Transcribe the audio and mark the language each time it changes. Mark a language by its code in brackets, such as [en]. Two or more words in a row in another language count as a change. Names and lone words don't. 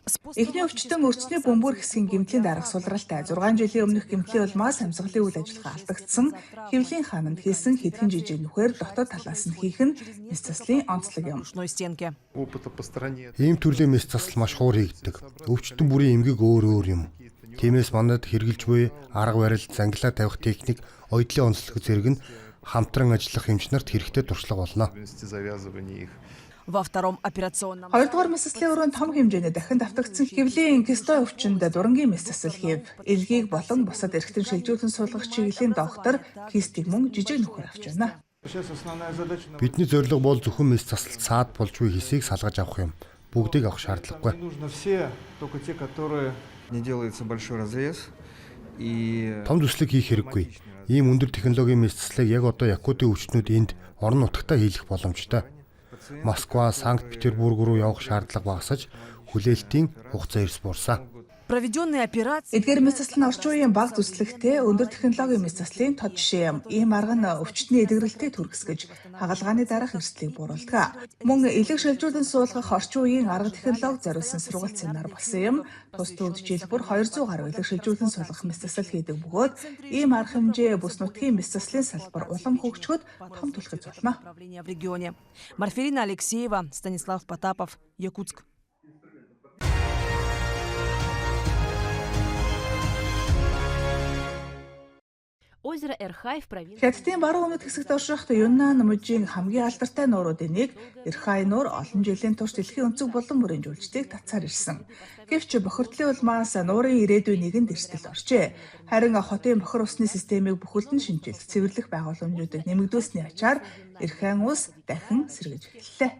[mn] Эхний өвчтөн өрчний бөмбөр хэсгийн гэмтлийн дараах сулралтай 6 жилийн өмнөх гэмтлийн улмаас амьсгалын үйл ажиллагаа алдагдсан хэвлийн хаананд хийсэн хэдхэн жижиг нүхээр дотоод талаас нь хийх нь мэсцэслийн онцлог юм. [ru] ушной стенки. [mn] Ийм төрлийн мэс засал маш хуур хийгддэг. Өвчтөн бүрийн эмгэг өөр юм. Тиймээс манад хэрглэж буй арга барил, зангилаа тавих техник, оёдлын онцлог зэрэг нь хамтран ажиллах эмчнэрт хэрэгтэй туршлага болно. [ru] Во втором операционном. [mn] Хоёрдугаар мэсэслийн өрөөнд том хэмжээний дахин давтагдсан хэвлийн кистой өвчнөд дурангийн мэсэсэл хийв. Илгийг болон бусад эргэтэн шилжүүлэн суулгах чиглэлийн доктор кистиг мөн жижиг нүхээр авч байна. Бидний зорилго бол зөвхөн мэс засалт саад болж буй хэсийг салгаж авах юм. Бүгдийг авах шаардлагагүй. [ru] Не делается большой разрез и [mn] Том төслийг хийх хэрэггүй. Ийм өндөр технологийн мэс заслыг яг одоо Якутийн өвчтнүүд энд орон нутагтаа хийх боломжтой. Москва, Санкт-Петербург руу явах шаардлага багасаж хүлээлтийн хугацаа эрс буурсан. [ru] Проведенные операции. [mn] Эдгээр мэсэсэл нь орчин үеийн бага зүслэгтэй өндөр технологийн мэсэслийн тод жишээ юм. Ийм арга нь өвчтний эдгэрэлтийг түргэсгэж хагалгааны дараах эрсдлийг бууруулдаг. Мөн элэг шилжүүлэн суулгах орчин үеийн арга технологи зориулсан сургалт семинар болсон юм. Тус төвд жил бүр 200 гаруй элэг шилжүүлэн суулгах мэсэсэл хийдэг бөгөөд ийм арга хэмжээ бүс нутгийн мэсэслийн салбар улам хөгжөхөд том түлхэж болно. [ru] В регионе. Марфелина Алексеева, Станислав Потапов, Якутск. Озеро Эрхай в провинции. [mn] Хятадын баруун өмнөд хэсэгт орших Юннан мужийн хамгийн алдартай нууруудын нэг Эрхай нуур олон жилийн турш дэлхийн өнцөг булан бүрийн жуулчдыг татсаар ирсэн. Гэвч бохирдлын улмаас нуурын ирээдүйн нэгэнд эрсдэл оржээ. Харин хотын бохир усны системийг бүхэлдэн шинжилж цэвэрлэх байгууламжуудыг нэмэгдүүлсний ачаар Эрхайн ус дахин сэргэж эхэллээ.